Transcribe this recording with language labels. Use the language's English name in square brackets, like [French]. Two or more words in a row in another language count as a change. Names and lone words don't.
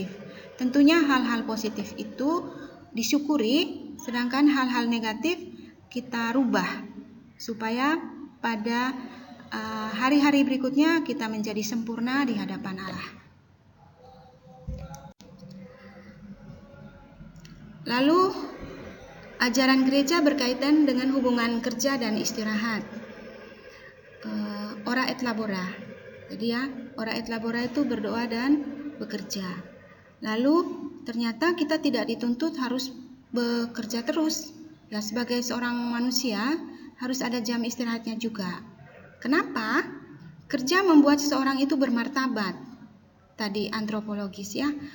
[Indonesian] Tentunya hal-hal positif itu disyukuri, sedangkan hal-hal negatif kita rubah supaya pada hari-hari berikutnya kita menjadi sempurna di hadapan Allah. Lalu ajaran gereja berkaitan dengan hubungan kerja dan istirahat. [Latin] Ora et labora. [Indonesian] Jadi [Latin] ora et labora [Indonesian] itu berdoa dan bekerja. Lalu ternyata kita tidak dituntut harus bekerja terus. Ya, sebagai seorang manusia harus ada jam istirahatnya juga. Kenapa? Kerja membuat seseorang itu bermartabat. Tadi antropologis ya.